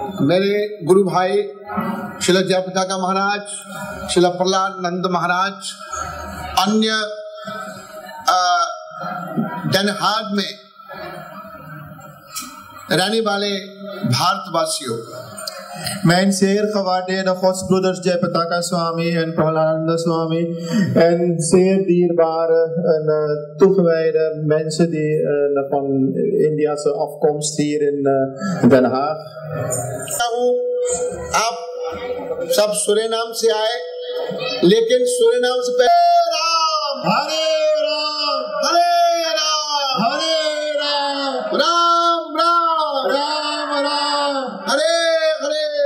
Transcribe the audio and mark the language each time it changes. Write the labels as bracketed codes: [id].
[hi] मेरे गुरु भाई श्रील जयप्रताप महाराज, श्रील प्रहलाद नंद महाराज, अन्य Den Haag में रहने वाले भारतवासियों, [nl] Mijn zeer gewaardeerde godsbroeders Jayapataka Swami en Prahalananda Swami en zeer dierbare en toegewijde mensen die van Indiase afkomst hier in Den Haag. [hi] आप सब सूर्यनाम से आए, लेकिन सूर्यनाम से पहले राम, Hare Ram, हरे Ram, Hare Ram, Ram Ram, Ram Ram, Hare Hare.